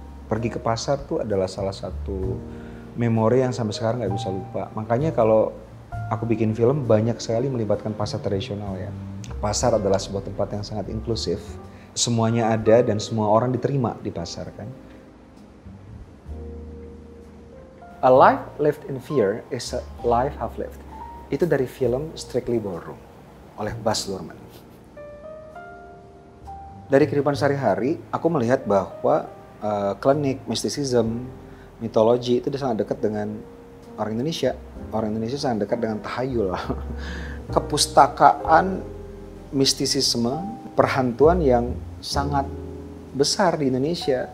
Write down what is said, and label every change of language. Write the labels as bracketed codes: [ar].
[id] Pergi ke pasar tuh adalah salah satu memori yang sampai sekarang nggak bisa lupa. Makanya kalau aku bikin film banyak sekali melibatkan pasar tradisional ya. Pasar adalah sebuah tempat yang sangat inklusif. Semuanya ada dan semua orang diterima di pasar kan. [en] A life lived in fear is a life half lived. [id] Itu dari film Strictly Ballroom oleh Baz Luhrmann. Dari kehidupan sehari-hari, aku melihat bahwa klinik, mysticism, mitologi itu sangat dekat dengan orang Indonesia. Orang Indonesia sangat dekat dengan tahayul. Kepustakaan mistisisme, perhantuan yang sangat besar di Indonesia.